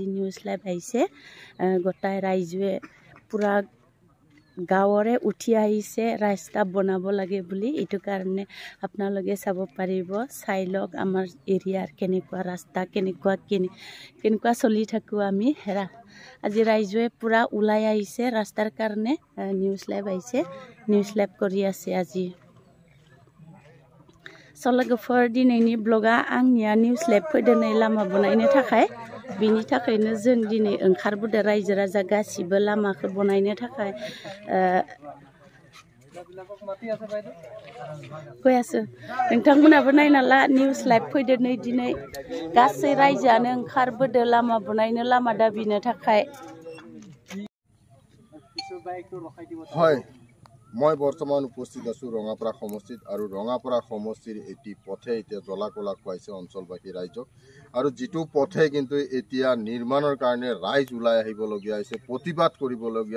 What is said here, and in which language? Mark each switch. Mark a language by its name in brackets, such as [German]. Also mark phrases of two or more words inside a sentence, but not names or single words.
[English] news live [Assamese] আহিছে গোটাই ৰাইজে পুৰা গাঁৱৰে উঠি আহিছে ৰাস্তা বনাব লাগে বুলি এইটো কাৰণে আপোনালোকে চাব পাৰিব চাই লওক আমাৰ এৰিয়াৰ কেনেকুৱা ৰাস্তা কেনেকুৱা চলি থাকোঁ আমি আজি ৰাইজে পুৰা ওলাই আহিছে ৰাস্তাৰ কাৰণে [English] news live [Assamese] আহিছে [English] news live [Assamese] কৰি আছে আজি [Bodo] सलगफोर दिनैनि ब्लगा आंनिया निउज लेब फैदोनै लामा बनायनो थाखाय बिनि थाखायनो जों दिनै ओंखारबोदो रायजो राजा गासिबो लामाखौ बनायनो थाखाय फैयासो नोंथांमोनाबो नायना ला [English] news live [Bodo] फैदो नै दिनै गासै रायजोआनो ओंखारबोदो लामा बनायनो लामा दाबिनो थाखाय [Assamese] হয় মই বৰ্তমান উপস্থিত আছো ৰঙাপাৰা সমষ্টিত আৰু ৰঙাপাৰা সমষ্টিৰ এটি পথে এতিয়া জ্বলা-কলা খুৱাইছে অঞ্চলবাসী ৰাইজক আৰু যিটো পথে কিন্তু এতিয়া নিৰ্মাণৰ কাৰণে ৰাইজ ওলাই আহিবলগীয়া হৈছে প্ৰতিবাদ কৰিবলগীয়া